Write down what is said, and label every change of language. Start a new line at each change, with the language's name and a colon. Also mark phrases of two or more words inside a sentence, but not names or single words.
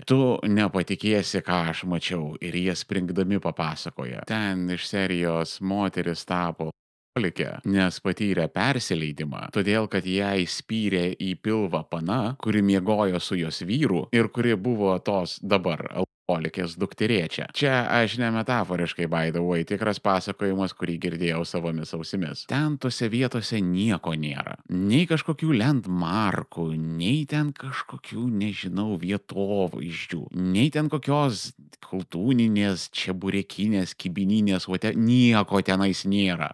Lithuanian: Tu nepatikėsi, ką aš mačiau ir jie springdami papasakoja. Ten iš serijos moteris tapo alkoholikė, nes patyrė persileidimą, todėl kad jai spyrė į pilvą pana, kuri miegojo su jos vyru ir kuri buvo tos dabar alkoholikės dukterėčia. Čia aš ne metaforiškai,
English: by the way,
Lithuanian: tikras pasakojimas, kurį girdėjau savomis ausimis. Ten tose vietose nieko nėra. Nei kažkokių landmarkų, nei ten kažkokių, nežinau, vietovaizdžių, nei ten kokios kultūninės, čeburekinės, kibininės, nieko tenais nėra.